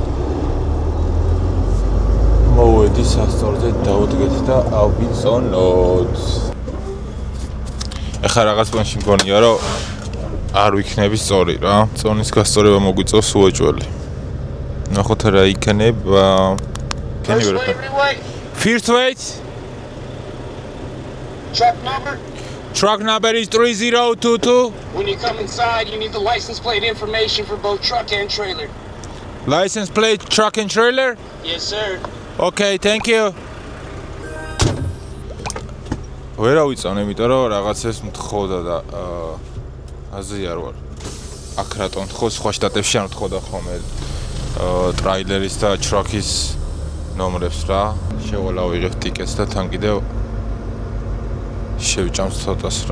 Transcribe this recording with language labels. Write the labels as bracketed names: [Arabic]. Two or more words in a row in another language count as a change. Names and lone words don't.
[Georgian] მოვედი სასწორზე დავდგეთ და ავიწონოთ. ახლა რაღაც პონში მგონია რომ არ ვიქნები სწორი რა. წონის გასწორება მოგვიწევს უეჭველი. ნახოთ რა იქნება. [English] First weight. Truck number is 3022. When you come inside, you need the license plate information for both truck and trailer. License plate, truck and trailer? Yes, sir. Okay, thank you. [Georgian] ვერა ვიწამე, იმიტომ რომ რაღაცებს მთხოვდა და აზრი არ ვარ. აქ რატომ მთხოვს, სხვა შტატებში არ მთხოვდა ხოლმე ტრაილერის და ტრაქის ნომრებს რა. შევალავიღებ ტიკეტს და თან კიდევ შევჭამს ცოტას რა.